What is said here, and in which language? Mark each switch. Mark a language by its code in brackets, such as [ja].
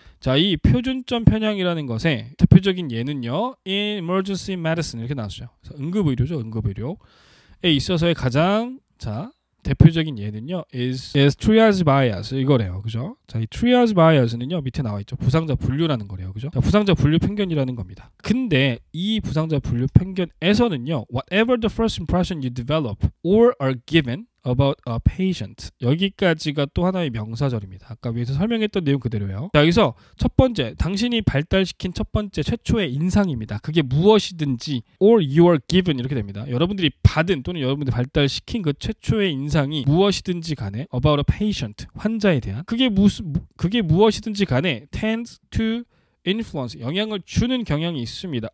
[ko] 자, 이 표준점 편향이라는 것의 대표적인 예는요, [en] in emergency medicine [ko] 이렇게 나왔어요. 그래서 응급의료죠, 응급의료에 있어서의 가장 대표적인 예는요, [en] is triage bias [ko] 이거래요, 그죠? 자, 이 triage bias는요, 밑에 나와 있죠. 부상자 분류라는 거래요, 그죠? 자, 부상자 분류 편견이라는 겁니다. 근데 이 부상자 분류 편견에서는요, [en] whatever the first impression you develop or are given about a patient. [ko] 여기까지가 또 하나의 명사절입니다. 아까 위에서 설명했던 내용 그대로예요. 자, 여기서 첫 번째, 당신이 발달시킨 첫 번째 최초의 인상입니다. 그게 무엇이든지 [en] or you are given [ko] 이렇게 됩니다. 여러분들이 받은 또는 여러분들이 발달시킨 그 최초의 인상이 무엇이든지 간에 [en] about a patient, [ko] 환자에 대한 그게 무엇이든지 간에 [en] tends to influence, [ko] 영향을 주는 경향이 있습니다.